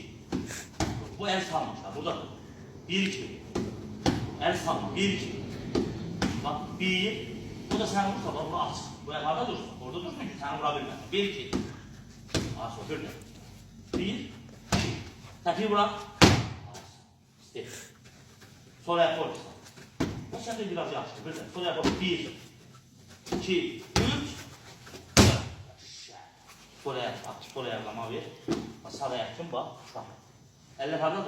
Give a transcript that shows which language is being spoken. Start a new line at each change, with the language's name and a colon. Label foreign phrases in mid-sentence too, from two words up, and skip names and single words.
Azerbaijani: Bu əl salın aşağı. Buradadır. 1-2. Əl salma. 1-2. Bax, 1. Bu da səni vursa, bax, bunu aç. Bu ayak harada dursun? Orada dursun ki, səni vura bilməsin. 1-2. Aç, o görünür. 1. Təpiyi bırak. Step.
Turkish: Sol ayak koy. Bak sen de biraz yaşlı. Böyle. Sol ayak koy. 1, 2, 3. Sol ayak. Bak sol ayaklama ver. Bak sağ ayak için bak. Bak. Eller haradadır.